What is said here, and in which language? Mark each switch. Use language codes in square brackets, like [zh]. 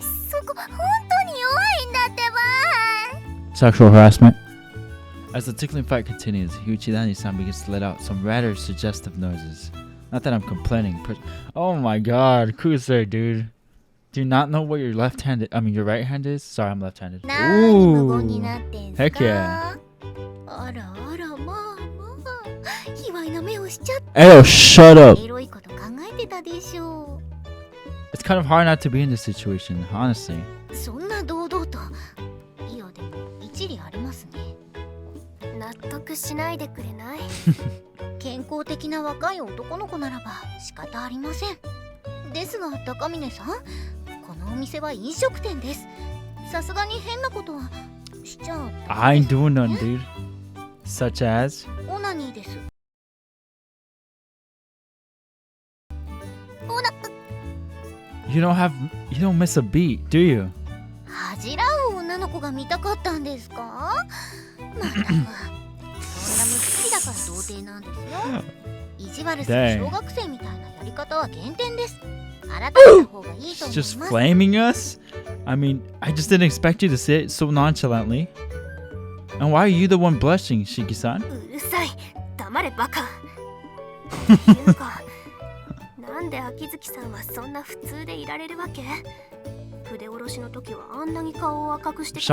[ja] そこ本当に弱いんだってば。 [en] Sexual harassment. As the tickling fight continues, Hyuchidani-san begins to let out some rather suggestive noises. Not that I'm complaining. Oh my god, Kusei, dude. Do you not know what your your right hand is? Sorry, I'm left-handed. [ja] 何無言になってんすか？ [en] Heck yeah. [ja] あらあら、まあ卑猥な目をしちゃって。 [en] Ew, shut up. [ja] エロいこと考えてたでしょ [en] It's kind of hard not to be in this situation, honestly. [ja] う。そんな堂々と。いやでも一理ありますね。納得しないでくれない？健康的な若い男の子ならば仕方ありません。ですが高峰さん、このお店は飲食店です。さすがに変なことはしちゃう。 [en] I ain't doing none, dude. Such as? [ja] オナニーです。 [en] You don't miss a beat, do you? [ja] 恥じらう女の子が見たかったんですか？まったく、そんな無知だから童貞なんですよ。意地悪する小学生みたいなやり方は減点です。改めた方がいいと思います。 [en] Just flaming us? I mean, I just didn't expect you to say it so nonchalantly. And why are you the one blushing, Shiki-san? [ja] うるさい、黙れバカ。いうか、なんで秋月さんはそんな普通でいられるわけ？筆下ろしの時はあんなに顔を赤くして。